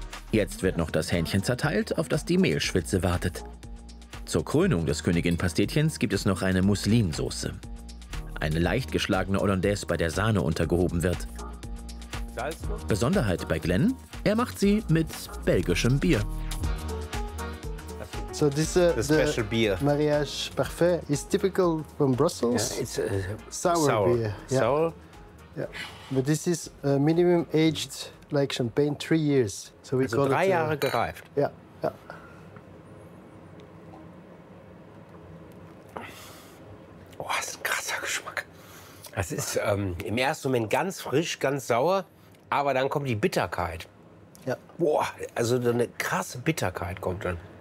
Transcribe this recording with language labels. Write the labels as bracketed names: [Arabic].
[German] Jetzt wird noch das Hähnchen zerteilt, auf das die Mehlschwitze wartet. Zur Krönung des Königin-Pastetchens gibt es noch eine Muslinsoße. Eine leicht geschlagene Hollandaise, bei der Sahne untergehoben wird. Besonderheit bei Glenn, er macht sie mit belgischem Bier. [English] So this special beer. Mariage Parfait is typical from Brussels. Yeah, it's sour beer. Yeah. Sour. Yeah. But this is minimum aged like champagne 3 years. So we also call [German] 3 Jahre gereift. Ja. [English] Yeah. [German] Yeah. Oh, das ist ein krasser Geschmack. Das ist im ersten Moment ganz frisch, ganz sauer, aber dann kommt die Bitterkeit. Ja. [English] Yeah. [German] Boah, also eine krasse Bitterkeit kommt dann.